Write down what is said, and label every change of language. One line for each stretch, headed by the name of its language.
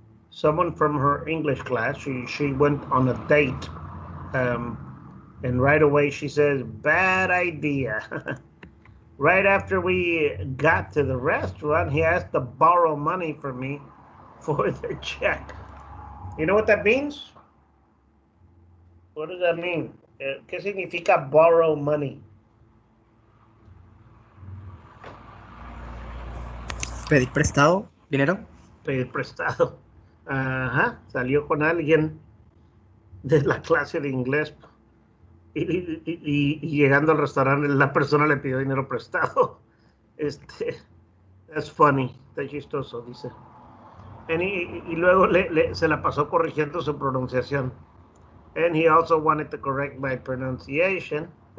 English: Someone from her English class. She went on a date, and right away she says, bad idea. Right after we got to the restaurant, he asked to borrow money from me for the check. You know what that means? What does that mean?
Spanish: ¿Qué significa
English: borrow money?
Spanish: Pedir prestado, dinero. Pedir prestado. Ajá, salió con alguien de la clase de inglés y llegando al restaurante la persona le pidió dinero prestado.
English: That's funny,
Spanish: está chistoso, dice. Y luego se la pasó corrigiendo su pronunciación.
English: And he also wanted to correct my pronunciation.